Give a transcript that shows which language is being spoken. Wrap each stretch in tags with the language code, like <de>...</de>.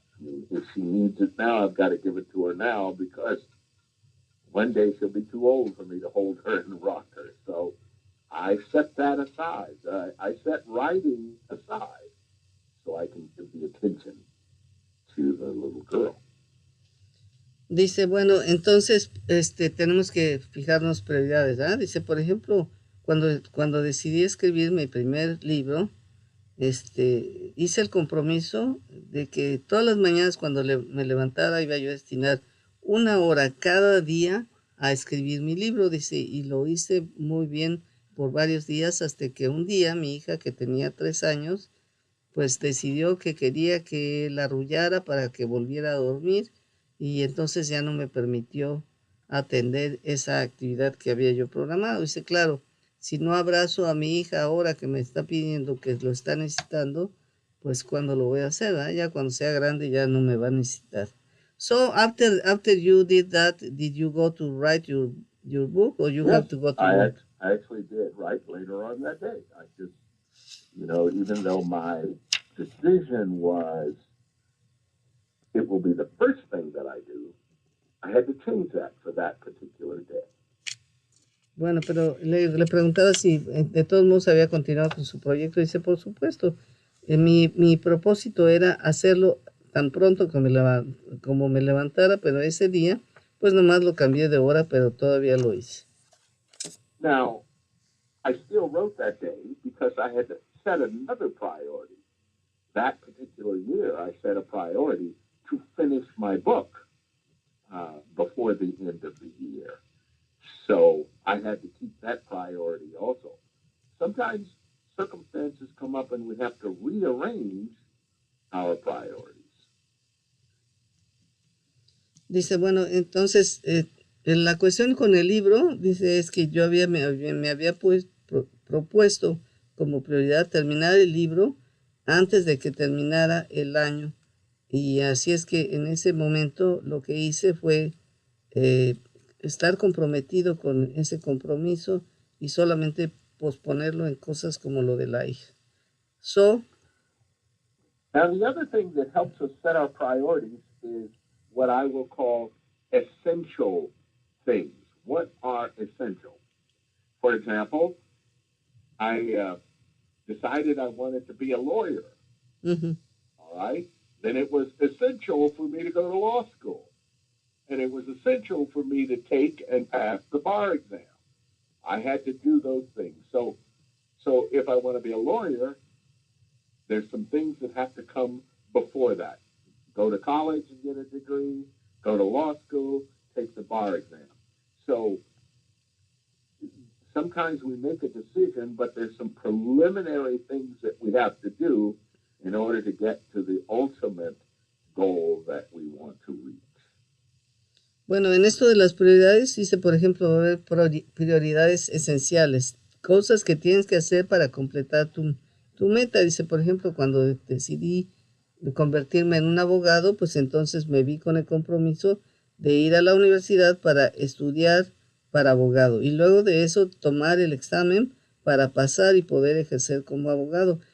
<en>I mean, if she needs it now, I've got to give it to her now because one day she'll be too old for me to hold her and rock her. So I set that aside. I set writing aside so I can give the attention to the little girl.</en> <es>Dice, bueno, entonces tenemos que fijarnos prioridades, ¿ah? Dice, por ejemplo, cuando decidí escribir mi primer libro, hice el compromiso de que todas las mañanas cuando me levantara iba yo a destinar 1 hora cada día a escribir mi libro, dice, y lo hice muy bien por varios días hasta que un día mi hija, que tenía 3 años, pues decidió que quería que la arrullara para que volviera a dormir y entonces ya no me permitió atender esa actividad que había yo programado. Dice, claro, si no abrazo a mi hija ahora que me está pidiendo, que lo está necesitando, pues cuando lo voy a hacer, ¿eh? Ya cuando sea grande ya no me va a necesitar.</es> <en>So after you did that, did you go to write your book or you have to go to work? I actually did write later on that day. I just, even though my decision was it will be the first thing that I do, I had to change that for that particular day.</en> <es>Bueno, pero le preguntaba si de todos modos había continuado con su proyecto. Dice, por supuesto, mi propósito era hacerlo tan pronto como me levantara, pero ese día, pues nomás lo cambié de hora, pero todavía lo hice.</es> <en>Now, I still wrote that day because I had set another priority. That particular year, I set a priority to finish my book before the end of the year. So I had to keep that priority also. Sometimes circumstances come up and we have to rearrange our priorities.</en> <es>Dice, bueno, entonces, la cuestión con el libro, dice, es que yo me había propuesto como prioridad terminar el libro antes de que terminara el año. Y así es que en ese momento lo que hice fue estar comprometido con ese compromiso y solamente posponerlo en cosas como lo de la hija.</es> <en>So, now the other thing that helps us set our priorities is what I will call essential things. What are essential? For example, I decided I wanted to be a lawyer. Mm-hmm. All right? Then it was essential for me to go to law school. And it was essential for me to take and pass the bar exam. I had to do those things. So if I want to be a lawyer, there's some things that have to come before that. Go to college and get a degree, go to law school, take the bar exam. So sometimes we make a decision, but there's some preliminary things that we have to do in order to get to the ultimate goal that we want to reach.</en> <es>Bueno, en esto de las prioridades, dice, por ejemplo, va a haber prioridades esenciales, cosas que tienes que hacer para completar tu meta. Dice, por ejemplo, cuando decidí convertirme en un abogado, pues entonces me vi con el compromiso de ir a la universidad para estudiar para abogado y luego de eso tomar el examen para pasar y poder ejercer como abogado.</es>